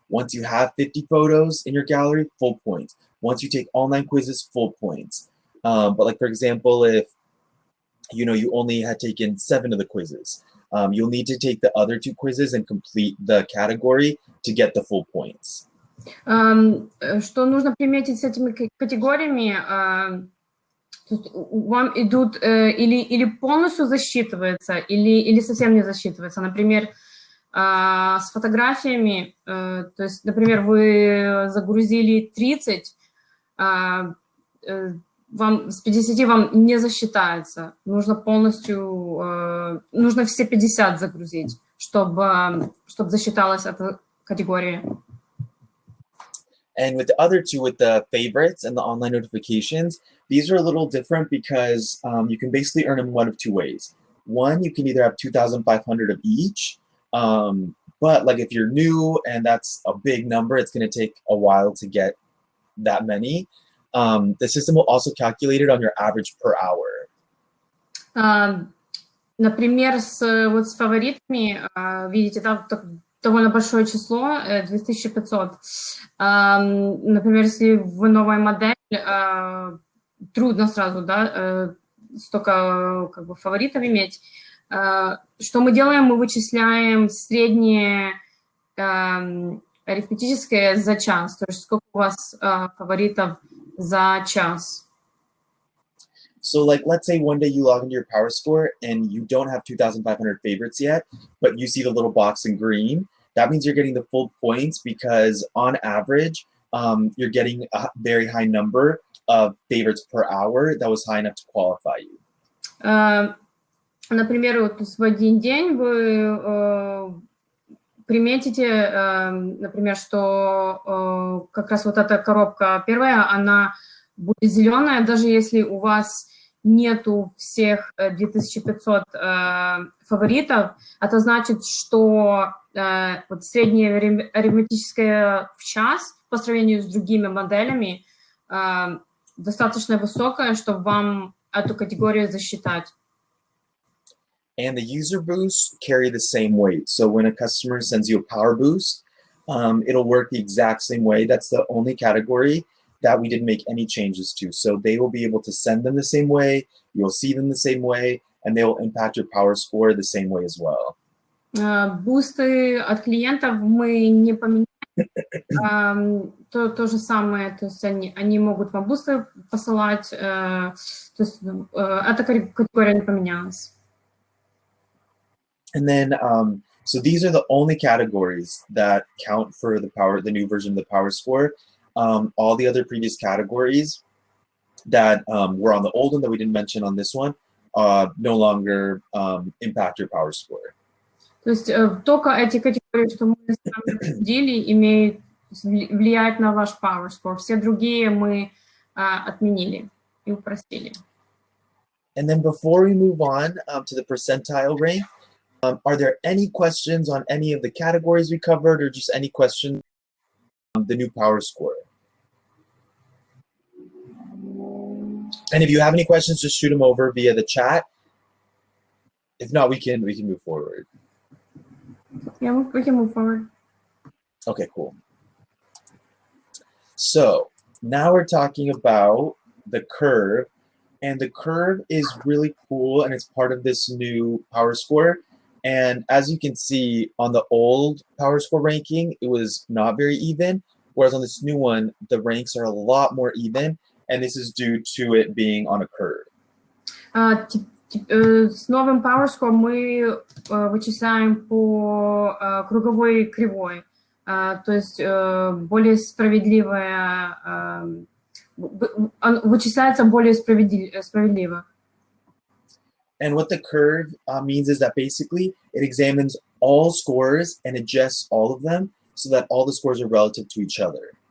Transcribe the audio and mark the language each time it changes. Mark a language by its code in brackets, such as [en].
[en] Once you have 50 photos in your gallery, full points. Once you take online quizzes, full points. But like, for example, if you only had taken 7 of the quizzes, you'll need to take the other 2 quizzes and complete the category to get the full points. [ru] Что нужно приметить с этими категориями? Вам идут или полностью засчитывается, или совсем не засчитывается. Например, с фотографиями, то есть, например, вы загрузили 30, вам с 50 вам не засчитается. Нужно полностью, нужно все 50 загрузить, чтобы засчиталась эта категория. [en] And with the other 2, with the favorites and the online notifications, these are a little different because you can basically earn them one of 2 ways. One, you can either have 2,500 of each, but like if you're new and that's a big number, it's going to take a while to get that many. The system will also calculate it on your average per hour. [ru] Например, с фаворитами, видите, там довольно большое число, 2500. Например, если вы новая модель, трудно сразу, да, столько как бы фаворитов иметь. Что мы делаем? Мы вычисляем среднее арифметическое за час, то есть сколько у вас фаворитов за час. [en] So like, let's say one day you log into your PowerScore and you don't have 2,500 favorites yet, but you see the little box in green. That means you're getting the full points because on average, you're getting a very high number of favorites per hour that was high enough to qualify you. [ru] Например, вот в один день вы приметите, например, что как раз вот эта коробка первая, она будет зеленая, даже если у вас нету всех 2500 фаворитов, это значит, что вот среднее арифметическое в час по сравнению с другими моделями достаточно высокое, чтобы вам эту категорию засчитать. [en] And the user boosts carry the same weight. So when a customer sends you a power boost, it'll work the exact same way. That's the only category that we didn't make any changes to. So they will be able to send them the same way, you'll see them the same way, and they will impact your power score the same way as well. [ru] Бусты от клиентов мы не поменяли. То же самое, то есть они могут вам бусты посылать, то есть эта категория не поменялась. [en] And then, so these are the only categories that count for the new version of the power score. All the other previous categories that were on the old one that we didn't mention on this one no longer impact your power score. [ru] То есть только эти категории, что мы с вами обсудили, влияют на ваш power score. Все другие мы отменили и упростили. [en] And then before we move on to the percentile rank, are there any questions on any of the categories we covered, or just any questions on the new power score? And if you have any questions, just shoot them over via the chat. If not, we can move forward. Yeah, we can move forward. Okay, cool. So now we're talking about the curve, and the curve is really cool, and it's part of this new power score. And as you can see on the old power score ranking, it was not very even, whereas on this new one, the ranks are a lot more even, and this is due to it being on a curve. [ru] С новым PowerScore мы вычисляем по круговой кривой, то есть более справедливая, вычисляется более справедливо. [en] And what the curve means is that basically it examines all scores and adjusts all of them so that all the scores are relative to each other.